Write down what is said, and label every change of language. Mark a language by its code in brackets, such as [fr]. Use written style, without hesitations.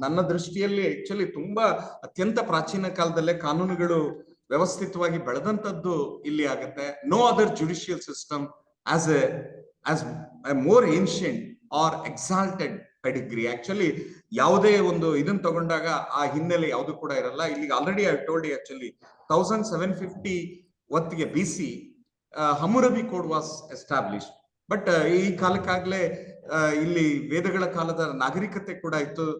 [kn] ನನ್ನ ದೃಷ್ಟಿಯಲ್ಲಿ ಆಕ್ಚುಲಿ ತುಂಬಾ ಅತ್ಯಂತ ಪ್ರಾಚೀನ ಕಾಲದಲ್ಲೇ ಕಾನೂನುಗಳು ವ್ಯವಸ್ಥಿತವಾಗಿ ಬೆಳೆದಂತದ್ದು ಇಲ್ಲಿ ಆಗುತ್ತೆ. [en] No other judicial system as a more ancient or exalted pedigree. [kn] Actually ಯಾವುದೇ ಒಂದು ಇದನ್ನ ತಗೊಂಡಾಗ ಆ ಹಿನ್ನೆಲೆ ಯಾವುದು ಕೂಡ ಇರಲ್ಲ. [en] ಇಲ್ಲಿ already I told you actually 1750 ಹೊತ್ತಿಗೆ BC Hammurabi code was established. [kn] But ಈ ಕಾಲಕ್ಕಾಗ್ಲೇ ಇಲ್ಲಿ ವೇದಗಳ ಕಾಲದ ನಾಗರಿಕತೆ ಕೂಡ ಇತ್ತು.